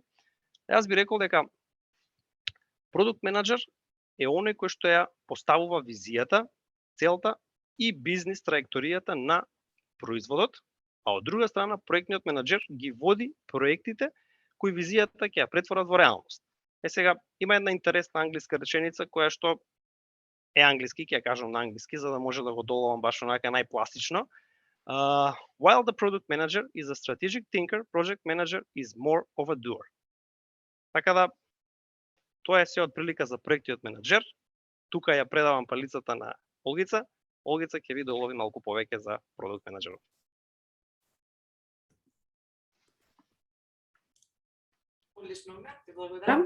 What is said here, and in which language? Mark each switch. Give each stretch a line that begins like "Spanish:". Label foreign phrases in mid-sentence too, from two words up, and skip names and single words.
Macedonian: Јас би рекол дека продукт менаџер е оној кој што ја поставува визијата, целта и бизнис траекторијата на производот, а од друга страна проектниот менаџер ги води проектите кои визијата ќе ја претворат во реалност. Сега има една интересна англиска реченица која што е англиски, ќе ја кажам на англиски за да може да го доловам баш онака најпластично.
English: While the product manager is a strategic thinker, project manager is more of a doer.
Macedonian: Така да тоа е се од прилика за проектниот менаџер. Тука ја предавам палицата на Олгица. Олгица ќе ви долови малку повеќе за продукт менаџерот. Одлично, ти благодарам.